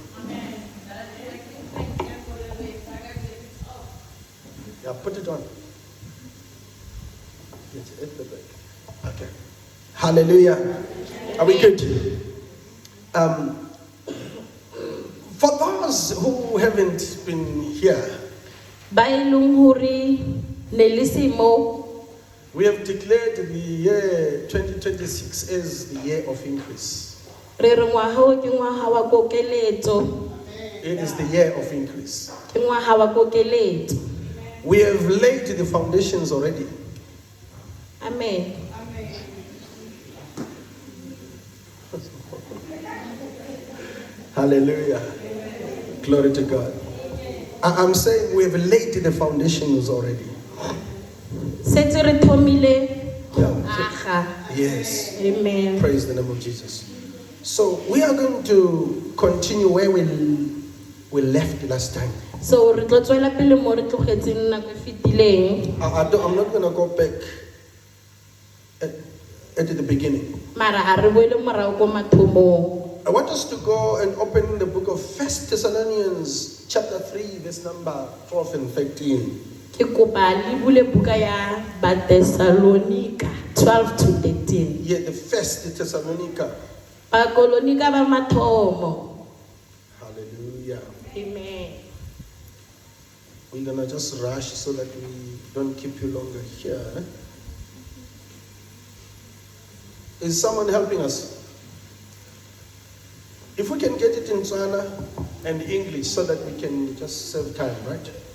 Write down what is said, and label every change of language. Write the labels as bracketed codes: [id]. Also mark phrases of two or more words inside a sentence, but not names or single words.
[en] Yeah, put it on. Yes, at the back. Okay. Hallelujah. Are we good? For those who haven't been here [tn] ba e leng hore ne le semo. [en] We have declared the year 2026 as the year of increase. [tn] Re re ngwaga o ke ngwaga wa kokeletso. [en] It is the year of increase. [tn] Ke ngwaga wa kokeletso. [en] We have laid the foundations already. Amen. Hallelujah. Glory to God. I'm saying we have laid the foundations already. [tn] Setse re thomile [en] Yeah. [tn] aga. [en] Yes. Amen. Praise the name of Jesus. So we are going to continue where we left last time. [tn] So re tlo tswela pele mo re tlogetseng nako e fetileng. [en] I'm not going to go back at the beginning. [tn] Mara a re boele morago ko mathomong. [en] I want us to go and open the book of 1 Thessalonians chapter 3 verse number 12 and 13. [tn] Ke kopa le bule buka ya ba Thessalonica 12 to 13. [en] Yeah, the 1 Thessalonica. [tn] Ba Kolonika ba mathomo. [en] Hallelujah. Amen. We're going to just rush so that we don't keep you longer here. Is someone helping us? If we can get it in Tswana and English so that we can just save time, right?